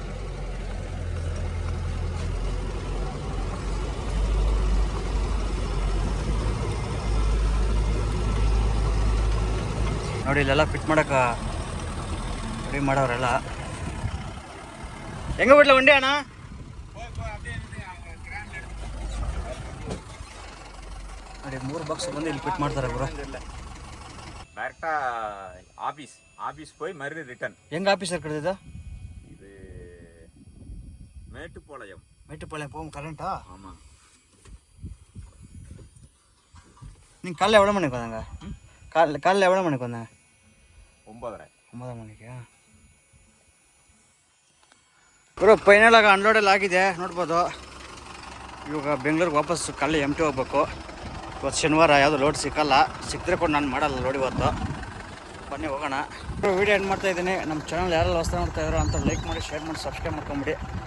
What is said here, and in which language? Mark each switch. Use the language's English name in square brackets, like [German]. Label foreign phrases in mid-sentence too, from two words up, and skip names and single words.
[Kannada] ನೋಡಿ ಇಲ್ಲೆಲ್ಲ ಫಿಟ್ ಮಾಡೋಕೆ ರೆಡಿ ಮಾಡೋರೆಲ್ಲ. ಹೆಂಗೆ ಬಿಡ್ಲ ಒಂಡಿ ಅಣ್ಣ? ನೋಡಿ 3 ಬಾಕ್ಸ್ ಬಂದು ಇಲ್ಲಿ ಫಿಟ್ ಮಾಡ್ತಾರೆ ಗುರು. [Tamil] ಡೈರೆಕ್ಟಾ ஆபீஸ் போய் மறுபடியும் ரிட்டர்ன். எங்க ஆபீஸ் இருக்குது? இது மேட்டுப்பாளையம். போகும் கரண்டா? ஆமாம். நீங்கள் காலைல எவ்வளோ மணிக்கு வந்தாங்க? காலைல எவ்வளோ மணிக்கு வந்தாங்க? 9:30. 9 மணிக்கா? [Kannada] ಗುರು ಫೈನಲ್ ಆಗಿ ಅನ್ಲೋಡ್ ಎಲ್ಲ ಆಗಿದೆ ನೋಡ್ಬೋದು. ಇವಾಗ ಬೆಂಗಳೂರಿಗೆ ವಾಪಸ್ ಕಳ್ಳಿ ಎಂಟಿ ಹೋಗ್ಬೇಕು. ಇವತ್ತು ಶನಿವಾರ ಯಾವುದು ಲೋಡ್ ಸಿಕ್ಕಲ್ಲ, ಸಿಕ್ಕರೆ ಕೂಡ ನಾನು ಮಾಡಲ್ಲ ಲೋಡ್ ಇವತ್ತು. ಬನ್ನಿ ಹೋಗೋಣ. [English] video end [Kannada] ಮಾಡ್ತಾ ಇದ್ದೀನಿ. ನಮ್ಮ ಚಾನಲ್ ಯಾರೆಲ್ಲ ಹೊಸ ನೋಡ್ತಾ ಇದ್ದಾರೋ ಅಂತ ಲೈಕ್ ಮಾಡಿ, ಶೇರ್ ಮಾಡಿ, ಸಬ್ಸ್ಕ್ರೈಬ್ ಮಾಡ್ಕೊಂಬಿಡಿ.